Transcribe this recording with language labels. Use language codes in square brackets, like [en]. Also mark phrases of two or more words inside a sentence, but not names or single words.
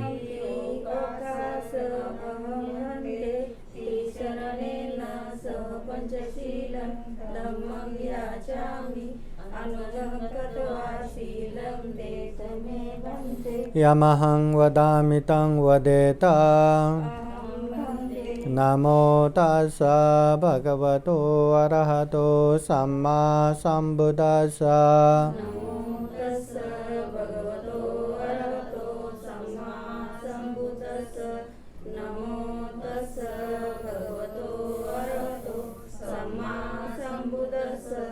[pi] ओकास अहं भन्ते त्रिशरणेन सह पंचशीलं धम्मं याचामि अनघं कृत्वा शीलं तेथ मे भन्ते यमहं वदामि तं वदेत। नमो तस्स भगवतो अरहतो सम्मा सम्बुद्दस्स। नमो तस्स भगवतो अरहतो सम्मा सम्बुद्दस्स। नमो तस्स भगवतो अरहतो सम्मा सम्बुद्दस्स।